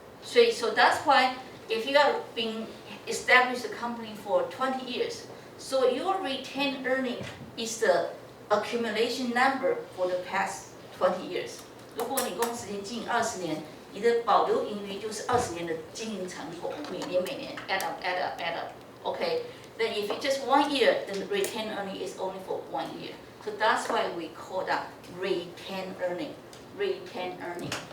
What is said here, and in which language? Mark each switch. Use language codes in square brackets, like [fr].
[en] So that's why if you have been established a company for 20 years, so your retained earning is the accumulation number for the past 20 years. [zh] 如果你公司已经经营20年，你的保留盈余就是20年的经营成果，每年 [en] add up. Okay, then if it's just 1 year, then the retained earning is only for 1 year. So that's why we call that retained earning. Retained earning.